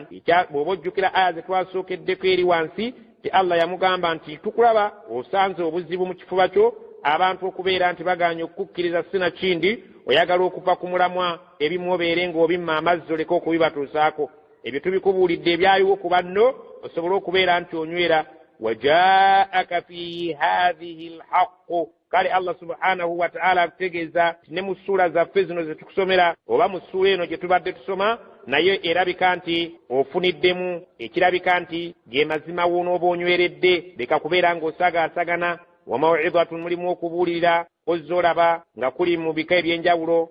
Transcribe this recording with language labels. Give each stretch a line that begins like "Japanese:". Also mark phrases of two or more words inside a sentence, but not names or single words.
Ganda: Bw'oba ojjukira aya ze twasookeddeko eri wansi ti Allah yamugamba nti tukulaba osanze obuzibu mu kifuba kyo, abantu okubeera nti baganye okukkiriza sina kindi oyagala okuva ku mulamwa ebimu obeere ng'obimma amazzi oleka okubibatuusaako. Ebyo tubikubuulidde ebyaliwo ku banno osobole okubeera nti onywera.
Arabic: وجاءك في هذه الحق,
Ganda: kale Allah
Arabic: سبحانه و تعالى
Ganda: akutegeeza ne mu ssuula zaffe zino ze tukusomera oba mu ssuula eno gye tubadde tusoma naye erabika nti ofuniddemu ekirabika nti ge mazima w'onooba onyweredde, leka kubeera ng'osagaasagana.
Arabic: و موعظة,
Ganda: mulimu okubuulirira ozza olaba nga kuli mu bika eby'enjawulo.